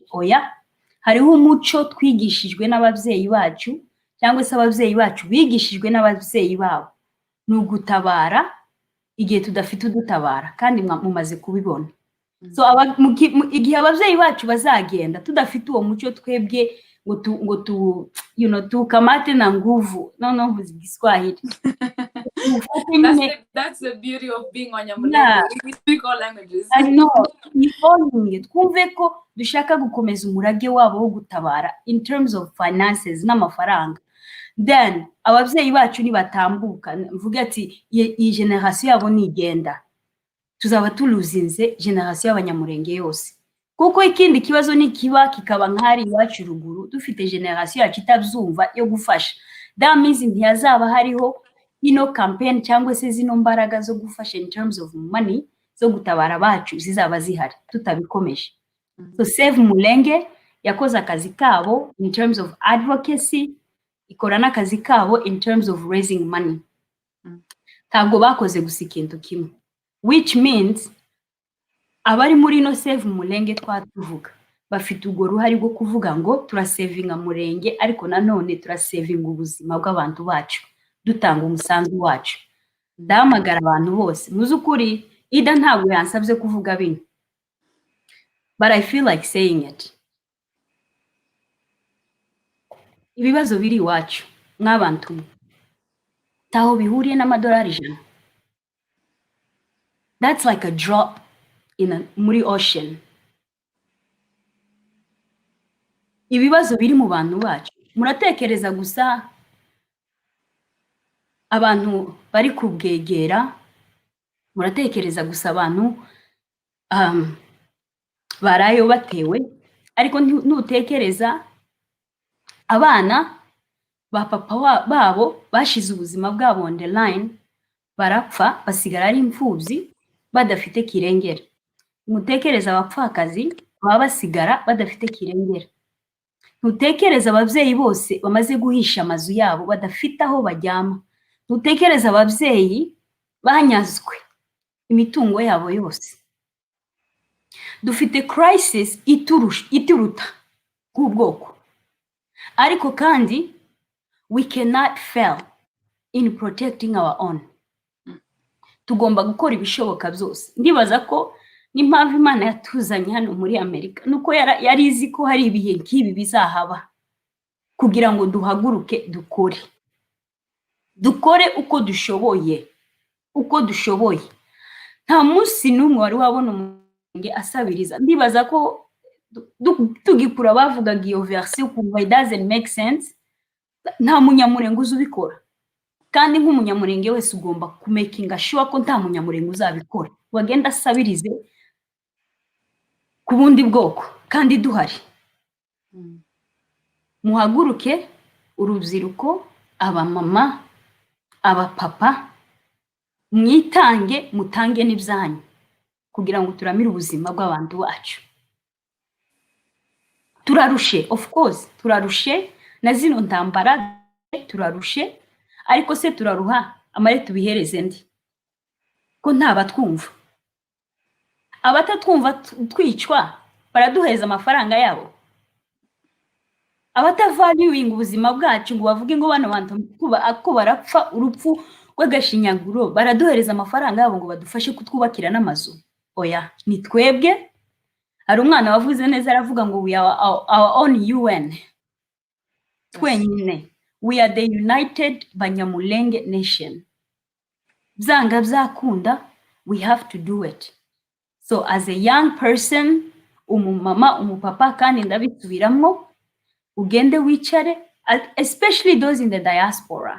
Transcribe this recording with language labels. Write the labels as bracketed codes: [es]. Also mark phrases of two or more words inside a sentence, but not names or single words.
[rw] Oya, hariho umuco twigishijwe n'ababyeyi bacu, cyangwa se ababyeyi bacu bigishijwe n'ababyeyi babo, nugutabara igihe tudafite udutabara, kandi mumaze kubibona. So igihe ababyeyi bacu bazagenda tudafite uwo muco twebwe ngo [sw] tukamate na nguvu, [rw] no Kiswahili. [en] That's the beauty of being Abanyamulenge. We speak all languages. I know. [rw] Twumve ko dushaka gukomeza umurage wabo wo gutabara [en] in terms of finances [rw] n'amafaranga. Then ababyeyi bacu nibatambuka, mvuga ati iyi generation yabo nigenda, tuzaba tuluzinze generation y'Abanyamulenge yose. kuko ikindi kibazo nikiba kikaba nk'ari iwacu ruguru dufite generation yacu itabyumva yo gufasha [en] that means [rw] ntiyazaba hariho ino campaign cyangwa se zino mbaraga zo gufasha [en] in terms of money [rw] zo gutabara abacu zizaba zihari tutabikomeje. So Save Mulenge yakoze akazi kabo [en] in terms of advocacy, [rw] ikora n'akazi kabo [en] in terms of raising money. [rw] Ntabwo bakoze gusa ikintu kimwe, [en] which means [rw] abari muri no Save Mulenge twatuvuga bafite ubwo ruhari rwo kuvuga ngo turasavinga Mulenge ariko nanone turasavinga ubuzima bw'abantu bacu dutanga umusanzu wacu. Ndamagara abantu bose muzukuri Ida ntabwo yansabye kuvuga bino, [en] but I feel like saying it. [rw] Ibibazo biri iwacu mw'abantu taho bihuriye n'amadolari 100. [en] That's like a drop in muri ocean. [rw] Ibibazo biri mu bantu bacu muratekereza gusa abantu bari kubwegera, muratekereza gusa abantu barayo batewe, ariko ntutekereza abana ba papa babo bashize ubuzima bwabo [en] on the line, [rw] barapfa basigara ari imfubyi badafite kirengera. Mutekereza abapfakazi baba basigara badafite kirengera. Ntutekereza ababyeyi bose bamaze guhisha amazu yabo badafite aho bajyama. Ntutekereza ababyeyi banyazwe imitungo yabo yose. Dufite crisis ituruta kubwoko, ariko kandi [en] we cannot fail in protecting our own. [rw] Tugomba gukora ibishoboka byose. Ndibaza ko n'impamvu Imana yatuzanye hano muri Amerika nuko yari izi ko hari ibihe nk'ibi bizahaba, kugira ngo duhaguruke dukore uko dushoboye. Nta munsi n'umwe wari wabona umuntu asabiriza. Ndibaza ko tugikura bavugaga iyo version kumva [en] it doesn't make sense. [rw] Nta munyamurenge uzubikora, kandi nk'umunyamurenge wese ugomba kumakinga sure ko nta munyamurenge uzabikora wagenda asabirize ku bundi bwoko kandi duhari. Muhaguruke urubyiruko, abamama, abapapa, mwitange, mutange n'ibyanyu kugira ngo turamire ubuzima bw'abantu bacu. Turarushe, [en] of course [rw] turarushe na zino ntambara, turarushe, ariko se turaruha amare tubihereze ndi ko ntabatwumva. Abatatwumva twicwa baraduheza amafaranga yabo. Abatavaluing ubuzima bwacu ngo bavuge ngo bano bantu ko barapfa urupfu rw'agashinyaguro baraduhereza amafaranga yabo ngo badufashe kutwubakira n'amazu. Oya, ni twebwe. Hari umwana wavuze neza aravuga ngo [en] we are our own UN. Twenyine, we are the United Banyamulenge Nation. [rw] Byanga byakunda, [en] we have to do it. So as a young person, [rw] umumama, umupapa, kandi ndabisubiramo, ugende wicare, [en] especially those in the diaspora.